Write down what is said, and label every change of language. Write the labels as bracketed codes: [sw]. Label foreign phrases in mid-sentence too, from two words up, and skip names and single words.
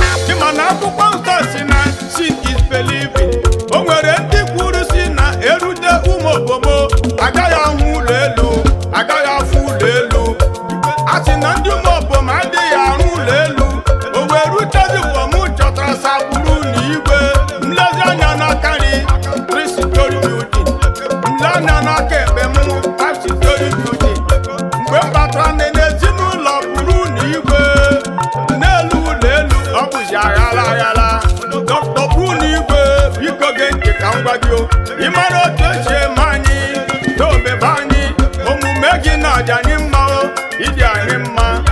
[ig] Ị ma na akwụkwọ nsọ si na [en] sin is believing. [ig] O nwere ndị kwuru si na erute ụmụ obomo, agaghị ahụ ụlọ elu, agaghị afụ ụlọ elu. A sị na ndị ụmụ obomo adịghị ahụ ụlọ elu. O wee rute dị mgbe mụ chọtara sapụrụ n'igwe. Nlezi anya n'aka nri, [en] three story building. [ig] Nle anya n'aka ekpe mụ, [en] five story building. [ig] Mgbe m batara nne n'ezinụlọ buru n'igwe, n'elu ụlọ elu, ọ bụzi aghala aghala. Doctor Buru n'igwe, biko gee ntị ka m gwa gị o. Ị mara otu esi eme anyị, na omebe anyị, omume gị na-adị anyị mma o, ịdị anyị mma.